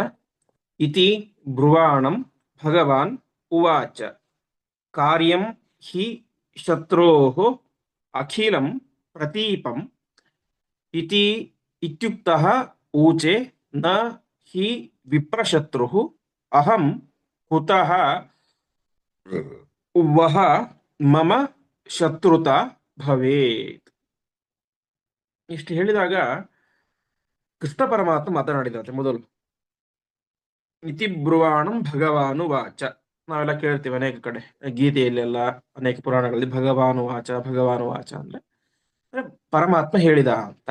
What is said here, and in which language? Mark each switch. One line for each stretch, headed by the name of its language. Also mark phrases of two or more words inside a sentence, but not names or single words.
Sanskrit: ಇತಿ ಬ್ರುವಾಣಂ ಭಗವಾನ್ ಉವಾಚ ಕಾರ್ಯಂ ಹಿ ಶತ್ರೋಃ ಅಖಿಲಂ ಪ್ರತೀಪಂ ಇತಿ ಇತ್ಯುಕ್ತಃ ಊಚೆ ನ ಹಿ ವಿಪ್ರಶತ್ರುಃ ಅಹಂ ಕುತಃ ವಹ ಮಮ ಶತ್ರುತ ಭವೇತ್.
Kannada: ಇಷ್ಟು ಹೇಳಿದಾಗ ಕೃಷ್ಣ ಪರಮಾತ್ಮ ಮಾತನಾಡಿದಂತೆ ಮೊದಲು
Sanskrit: ಇತಿ ಬ್ರುವಾಣಂ ಭಗವಾನು ವಾಚ.
Kannada: ನಾವೆಲ್ಲ ಕೇಳ್ತೀವಿ ಅನೇಕ ಕಡೆ ಗೀತೆಯಲ್ಲೆಲ್ಲ ಅನೇಕ ಪುರಾಣಗಳಲ್ಲಿ
Sanskrit: ಭಗವಾನು ವಾಚ ಭಗವಾನು ವಾಚ
Kannada: ಅಂದ್ರೆ ಪರಮಾತ್ಮ ಹೇಳಿದ ಅಂತ.